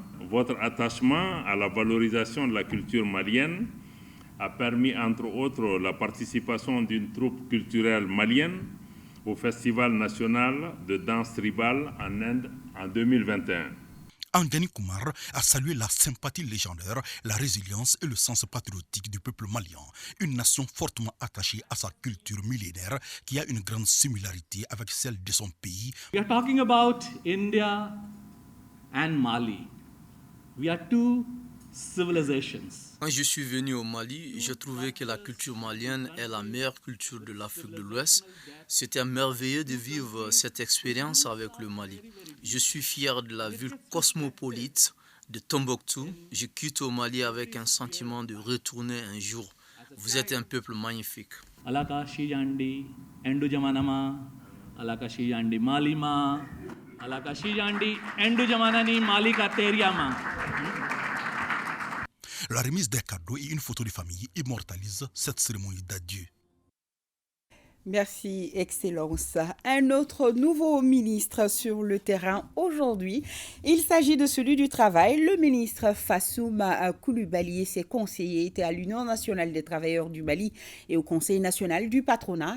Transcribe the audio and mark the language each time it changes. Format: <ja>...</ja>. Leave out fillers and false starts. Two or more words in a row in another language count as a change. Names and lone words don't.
<fr>Votre attachement à la valorisation de la culture malienne a permis, entre autres, la participation d'une troupe culturelle malienne au Festival national de danse tribale en Inde en 2021. Angani Koumar a salué la sympathie légendaire, la résilience et le sens patriotique du peuple malien, une nation fortement attachée à sa culture millénaire qui a une grande similarité avec celle de son pays.</fr> <en>We are talking about India and Mali. We are two civilizations.</en> <fr>Quand je suis venu au Mali, j'ai trouvé que la culture malienne est la meilleure culture de l'Afrique de l'Ouest. C'était merveilleux de vivre cette expérience avec le Mali. Je suis fier de la ville cosmopolite de Tombouctou. Je quitte au Mali avec un sentiment de retourner un jour. Vous êtes un peuple magnifique. Alaka Shijandi, Endo Jamanama, Alaka Shijandi Malima, Alaka Shijandi, Endo Jamanani, Malika Teriama. La remise des cadeaux et une photo de famille immortalisent cette cérémonie d'adieu. Merci, Excellence. Un autre nouveau ministre sur le terrain aujourd'hui. Il s'agit de celui du Travail. Le ministre Fassouma Koulibaly et ses conseillers étaient à l'Union nationale des travailleurs du Mali et au Conseil national du patronat.</fr>